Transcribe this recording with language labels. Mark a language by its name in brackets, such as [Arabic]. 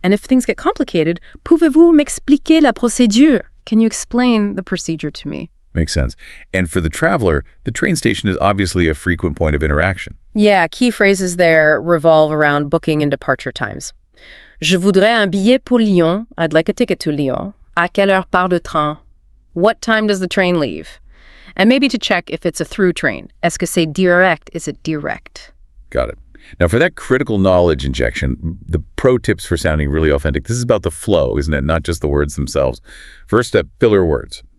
[English] And if things get complicated, [French] pouvez-vous m'expliquer la procédure? [English] Can you explain the procedure to me? Makes sense. And for the traveler, the train station is obviously a frequent point of interaction. Yeah, key phrases there revolve around booking and departure times. [French] Je voudrais un billet pour Lyon. [English] I'd like a ticket to Lyon. [French] À quelle heure part le train? [English] What time does the train leave? And maybe to check if it's a through train. [French] Est-ce que c'est direct? [English] Is it direct? Got it. Now, for that critical knowledge injection, the pro tips for sounding really authentic, this is about the flow, isn't it? Not just the words themselves. First step, filler words.